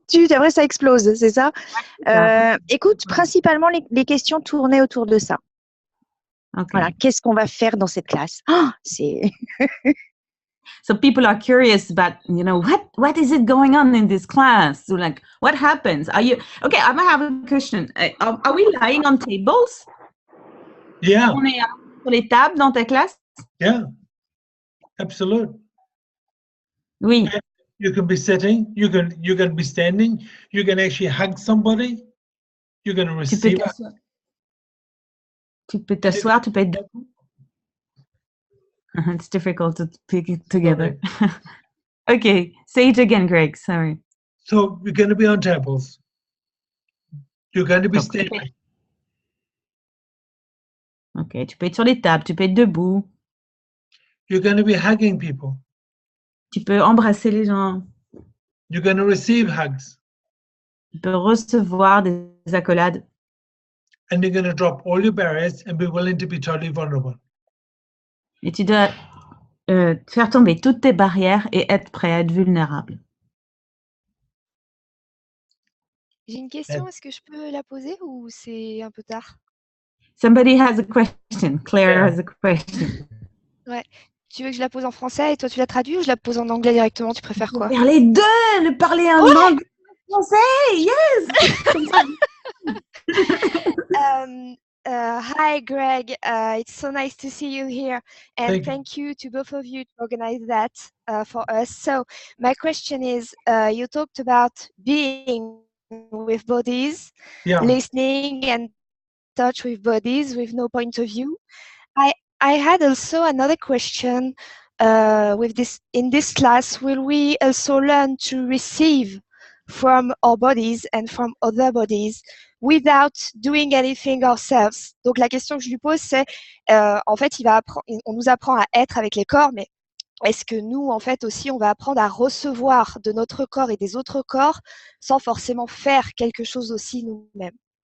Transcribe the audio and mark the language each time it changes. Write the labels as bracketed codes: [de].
[fr] Après, ça explose, c'est ça? Écoute, principalement, les questions tournaient autour de ça. [en] Okay. [fr] Voilà, qu'est-ce qu'on va faire dans cette classe? Oh, c'est... [en] So people are curious about, you know, what is it going on in this class? So like, what happens? Are you okay? I'm gonna have a question. Are we lying on tables? Yeah. [fr] On est sur les tables dans ta classe? [en] Yeah. Absolute. [fr] Oui. [en] You can be sitting. You can be standing. You can actually hug somebody. You're going to receive. [fr] Tu peux t'asseoir. Tu peux être debout. [en] It's difficult to pick it together. Okay, say it again, Greg. Sorry. So you're going to be on tables. You're going to be standing. [fr] Okay, tu peux être sur les tables, tu peux être debout. [en] You're going to be hugging people. [fr] Tu peux embrasser les gens. [en] You're going to receive hugs. [fr] Tu peux recevoir des accolades. [en] And you're going to drop all your barriers and be willing to be totally vulnerable. [fr] Et tu dois faire tomber toutes tes barrières et être prêt à être vulnérable. J'ai une question, est-ce que je peux la poser ou c'est un peu tard? [en] Somebody has a question. Claire has a question. [fr] Ouais. Tu veux que je la pose en français et toi tu la traduis ou je la pose en anglais directement? Tu préfères quoi? Faire les deux, le parler en anglais, en français, [en] yes. Hi, Greg. It's so nice to see you here, and thank you to both of you to organize that for us. So, my question is: you talked about being with bodies, listening and touch with bodies with no point of view. I had also another question. In this class, will we also learn to receive from our bodies and from other bodies without doing anything ourselves? [fr] Donc la question que je lui pose, c'est en fait, on nous apprend à être avec les corps, mais est-ce que nous, en fait, aussi, on va apprendre à recevoir de notre corps et des autres corps sans forcément faire quelque chose aussi nous-mêmes?